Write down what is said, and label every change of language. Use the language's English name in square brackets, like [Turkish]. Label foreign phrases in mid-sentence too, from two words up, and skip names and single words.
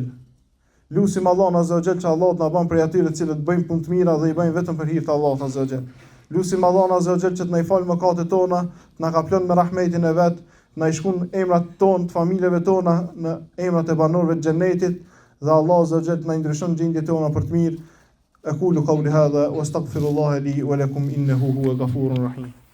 [Albanian] Lusim Allahun [Arabic] عز وجل [Albanian] që Allah të na bën prej atyre të cilët bëjnë punë të mira dhe i bëjnë vetëm për hir të Allahut [Arabic] عز وجل. [Albanian] Lusim Allahun [Arabic] عز وجل [Albanian] që të na i falë mëkatet tona, të na kaplon me rahmetin e vet, të na i shkon emrat tonë, të familjeve tona në emrat e banorëve të xhenetit, dhe Allah [Arabic] عز وجل [Albanian] të na ndryshon gjendjet tona për të mirë. [Arabic] أقول قولي هذا وأستغفر الله لي ولكم إنه هو الغفور الرحيم.